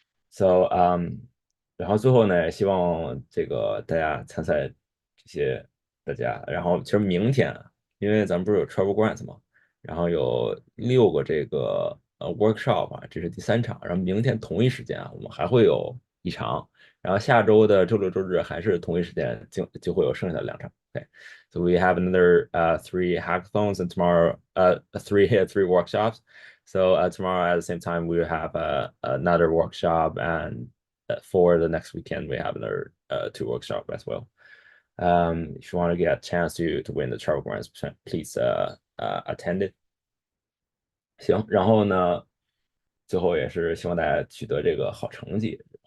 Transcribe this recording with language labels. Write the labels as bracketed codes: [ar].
[zh] So um，然后最后呢，希望这个大家参赛这些大家，然后其实明天啊，因为咱们不是有 Travel Grants 嘛，然后有6个这个workshop 啊，这是第3场，然后明天同一时间啊，我们还会有一场，然后下周的周六周日还是同一时间就会有剩下的2场。 [en] Okay, so we have another 3 hackathons and tomorrow 3 workshops. So tomorrow at the same time we will have another workshop, and for the next weekend we have another 2 workshops as well. If you want to get a chance to win the travel grants, please attend it. [zh] 行，然后呢，最后也是希望大家取得这个好成绩。